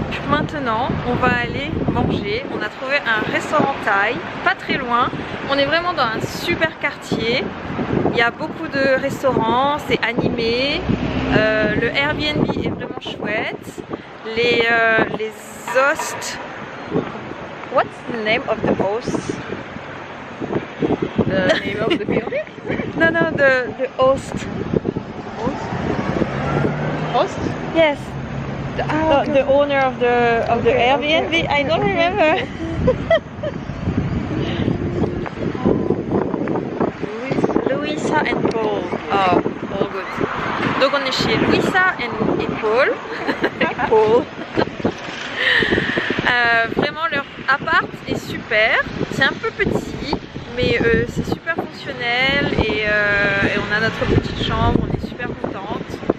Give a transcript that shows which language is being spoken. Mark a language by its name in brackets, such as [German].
[French] Maintenant, on va aller manger. On a trouvé un restaurant thaï, pas très loin. On est vraiment dans un super quartier. Il y a beaucoup de restaurants, c'est animé. Le Airbnb est vraiment chouette. Les hosts. [English] What's the name of the hosts? The name of the building? No, the host. Host? Yes. The owner of the Airbnb, okay. I don't remember. Louisa and Paul. Oh, all good. [French] Donc on est chez Louisa et Paul. Paul. Vraiment leur appart est super. C'est un peu petit, mais c'est super fonctionnel et on a notre petite chambre, on est super contente.